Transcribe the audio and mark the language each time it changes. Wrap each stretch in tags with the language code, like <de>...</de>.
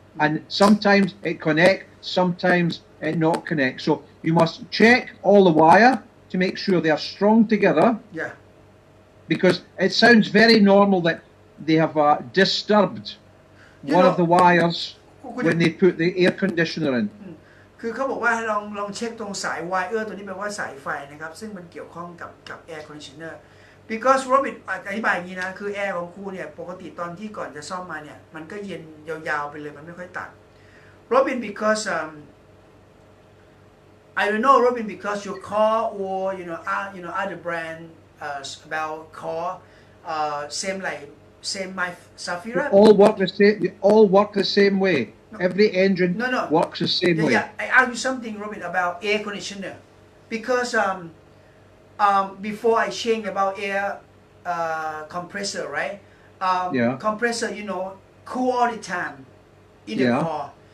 <en>And sometimes it connect, sometimes it not connect. So you must check all the wire to make sure they are strong together. Yeah. Because it sounds very normal that they have disturbed one of the wires when they put the air conditioner in.</en> <th>คือเขาบอกว่าให้ลองเช็คตรงสาย wire ตัวนี้แปลว่าสายไฟนะครับซึ่งมันเกี่ยวข้องกับ air conditioner because Robin อธิบายอย่างนี้นะคือแอร์ของครูเนี่ยปกติตอนที่ก่อนจะซ่อมมาเนี่ยมันก็เย็นยาวๆไปเลยมันไม่ค่อยตัด</th> <en>Robin because I don't know Robin because your car or other brand about car same my Safira They all work the same way. Every engine works the same way. Yeah, I ask you something Robin about air conditioner because before I change about air compressor, right? Compressor, cool all the time in the car.</en>